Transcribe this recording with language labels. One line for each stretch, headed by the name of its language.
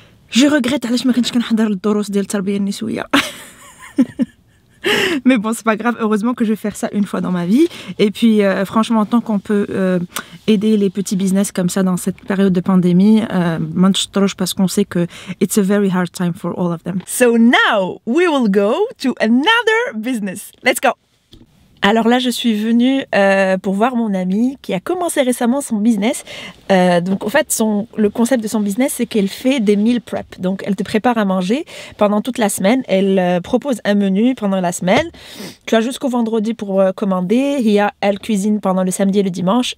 French: Je regrette
Arabic: علاش ما كنتش كنحضر الدروس ديال التربيه النسويه.
French: Mais bon, c'est pas grave, heureusement que je vais faire ça une fois dans ma vie. Et puis franchement, tant qu'on peut aider les petits business comme ça dans cette période de pandémie, parce qu'on sait que
English: it's a very hard time for all of them. So now we will go to another business. Let's go.
French: Alors là, je suis venue pour voir mon amie qui a commencé récemment son business. Donc en fait, le concept de son business, c'est qu'elle fait des meal prep. Donc elle te prépare à manger pendant toute la semaine. Elle propose un menu pendant la semaine. Tu as jusqu'au vendredi pour commander. Elle cuisine pendant le samedi et le dimanche.